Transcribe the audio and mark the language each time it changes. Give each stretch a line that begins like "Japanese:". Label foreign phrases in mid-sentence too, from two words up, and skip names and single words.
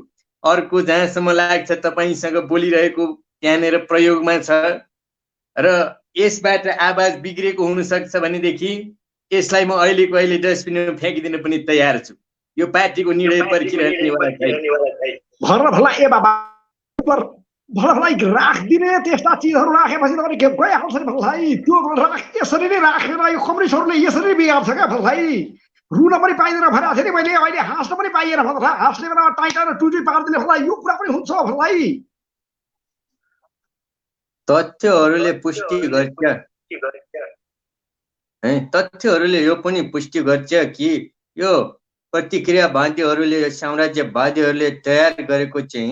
Nepali: अर्को जहाँसम्म लाग्छ तपाईसँग बोलिरहेको त्यहाँनिर प्रयोगमा छ र यसबाट आवाज बिग्रेको हुन सक्छ भनेदेखि यसलाई म अहिलेको अहिले डस्टबिनमा फ्याँकिदिन पनि तयार छु। यो पार्टीको निर्णय पर्खिरहनेवाला छैन। भला ए बाबा भलाई राखिदिने त्यस्ता चिजहरू राखेपछि त गइहाल्छ नि भलाई। त्यो यसरी नै राखेर यो कम्युनिस्टहरूले यसरी बिगार्छ क्या भलाई। रुन पनि पाइँदैन भनेको थिएँ नि मैले, अहिले हाँस्न पनि पाइएन भला। हाँस्ने बेलामा टाइटाएर टुटी पारिदिने भला, यो कुरा पनि हुन्छ भलाई। तथ्यहरूले पुष्टि गर्छ, तथ्यहरूले यो पनि पुष्टि गर्छ कि यो प्रतिक्रियावादीहरूले, साम्राज्यवादीहरूले तयार गरेको चाहिँ